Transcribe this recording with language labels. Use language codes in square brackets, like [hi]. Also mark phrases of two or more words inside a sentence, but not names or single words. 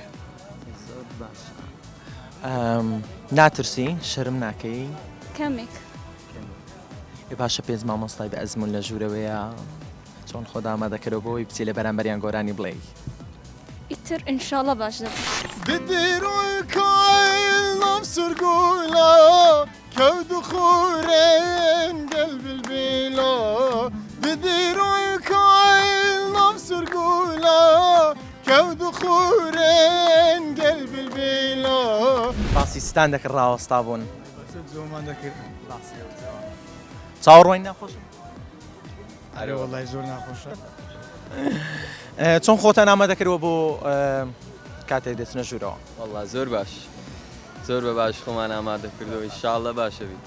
[ckb] ناترسی شەرم ناکەی کەمێک باشە پێنج مامۆستای بە ئەزمون لە ژوورەوەیە چۆن خۆت ئامادە کردەوە بۆی بچی لە بەرامبەریان گۆرانی بڵێ ئیتر ئینشاڵڵا باش دەبێت بدروی کایلم سرگولا کود خورن قلب البلا بدروی کایلم سرگولا کود خورن قلب البلا باسی ستان دەکرد ڕاوەستا بوون چاوەڕوانی ناخۆش ئەرێ وەڵای زۆر ناخۆشە چۆن خۆتان ئامادە کردووە بۆ کاتێک دەچنە ژوورەوە وەڵا زۆر باش زۆر بە باش خۆمان ئامادە کردەوە ئینشاڵڵا باشە بیت